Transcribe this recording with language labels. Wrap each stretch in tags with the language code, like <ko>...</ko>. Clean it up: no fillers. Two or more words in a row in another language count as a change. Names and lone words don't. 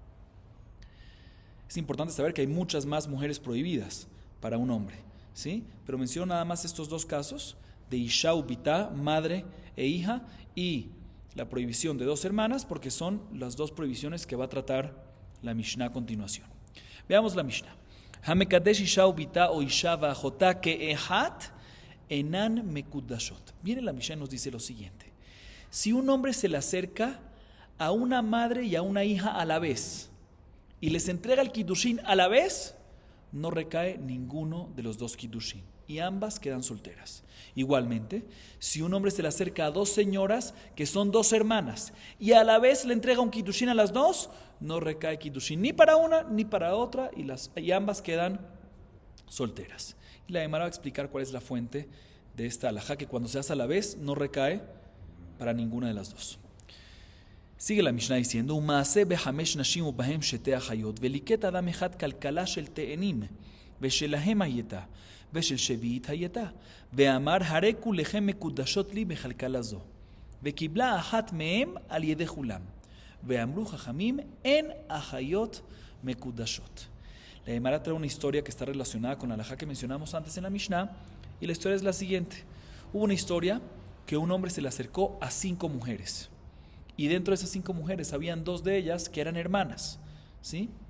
<es>Es importante saber que hay muchas más mujeres prohibidas para un hombre, ¿sí? Pero menciono nada más estos dos casos de</es> <he>אשה ובתה,</he> <es>madre e hija, y la prohibición de dos hermanas, porque son las dos prohibiciones que va a tratar la Mishnah a continuación. Veamos la Mishnah.</es> <he>המקדש אשה ובתה או אשה ואחותה כאחת אינן מקודשות.</he> <es>Viene la Mishnah y nos dice lo siguiente: si un hombre se le acerca a una madre y a una hija a la vez y les entrega el Kiddushin a la vez, no recae ninguno de los dos Kiddushin y ambas quedan solteras. Igualmente, si un hombre se le acerca a dos señoras que son dos hermanas y a la vez le entrega un Kiddushin a las dos, no recae Kiddushin ni para una ni para otra, y ambas quedan solteras. Y la Gemara va a explicar cuál es la fuente de esta halajá, que cuando se hace a la vez no recae para ninguna de las dos. Sigue la Mishnah diciendo:</es> <he>ומעשה בחמש נשים ובהן שתי אחיות וליקט אדם אחד כלכלה של תאנים ושלהן היתה ושל שביעית היתה ואמר הרי כולכם מקודשות לי בכלכלה זו וקבלה אחת מהן על ידי כולן ואמרו חכמים אין אחיות מקודשות.</he> <es>La Gemara trae una historia que está relacionada con la halajá que mencionamos antes en la Mishnah, y la historia es la siguiente. Hubo una historia que un hombre se le acercó a 5 mujeres, y dentro de esas 5 mujeres habían 2 de ellas que eran hermanas, ¿sí?</es>